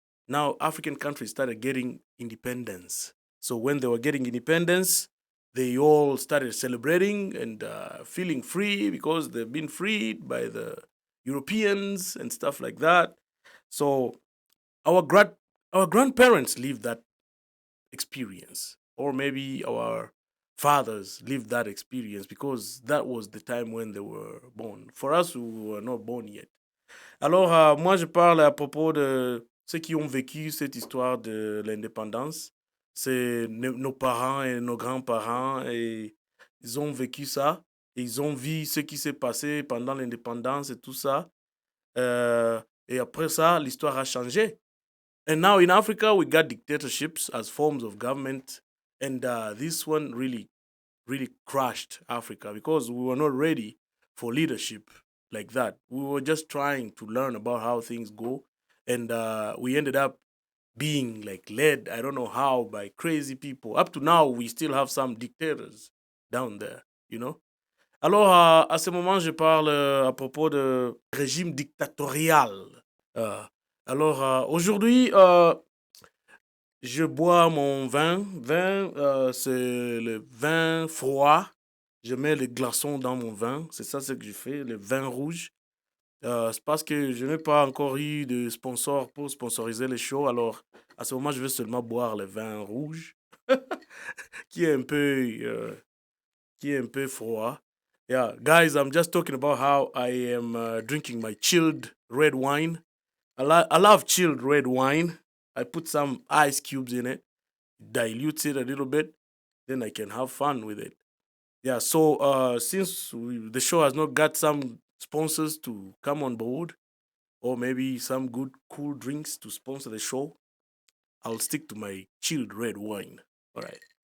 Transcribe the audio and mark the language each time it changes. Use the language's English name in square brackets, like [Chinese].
[English] now African countries started getting independence. So when they were getting independence, they all started celebrating and feeling free because they've been freed by the Europeans and stuff like that. So our grand our grandparents lived that experience, or maybe our fathers lived that experience because that was the time when they were born. For us, we were not born yet. [French] Alors, moi, je parle à propos de ceux qui ont vécu cette histoire de l'indépendance. C'est nos parents et nos grands-parents, et ils ont vécu ça. Et ils ont vu ce qui s'est passé pendant l'indépendance et tout ça. Euh, et après ça, l'histoire a changé. And now in Africa, we got dictatorships as forms of government. And this one really crushed Africa because we were not ready for leadership like that. We were just trying to learn about how things go. And we ended up being like led, I don't know how, by crazy people. Up to now, we still have some dictators down there, you know? Alors, à ce moment, je parle à propos de régime dictatorial. Euh, alors, aujourd'hui, je bois mon vin. C'est le vin froid. Je mets les glaçons dans mon vin. C'est ça ce que je fais, le vin rouge. C'est parce que je n'ai pas encore eu de sponsor pour sponsoriser les shows. Alors, à ce moment, je vais seulement boire le vin rouge, qui est un peu, qui est un peu froid. [English] Yeah, guys, I'm just talking about how I am drinking my chilled red wine. I love chilled red wine. I put some ice cubes in it, dilutes it a little bit, then I can have fun with it. Yeah, so since the show has not got some sponsors to come on board, or maybe some good cool drinks to sponsor the show, I'll stick to my chilled red wine. All right.